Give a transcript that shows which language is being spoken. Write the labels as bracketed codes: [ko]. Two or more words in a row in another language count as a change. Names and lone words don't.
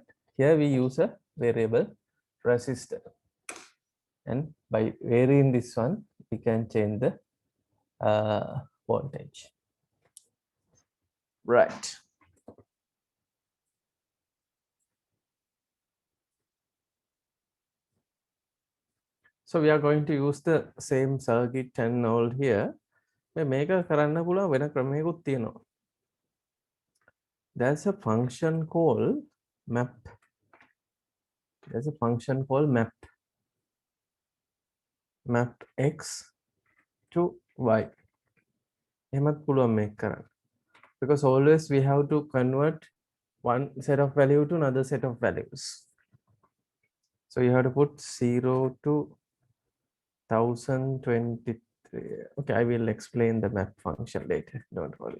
[en] Here we use a variable resistor, and by varying this one, we can change the voltage, right? So we are going to use the same circuit and all here. [si] මේක කරන්න පුළුවන් වෙන ක්‍රමයකුත් තියෙනවා. [en] There's a function called map. There's a function called map x to y. [si] එහෙමත් පුළුවන් මේක කරන්න. [en] Because always we have to convert one set of value to another set of values. So you have to put 0 to 1023. Okay, I will explain the map function later. Don't worry.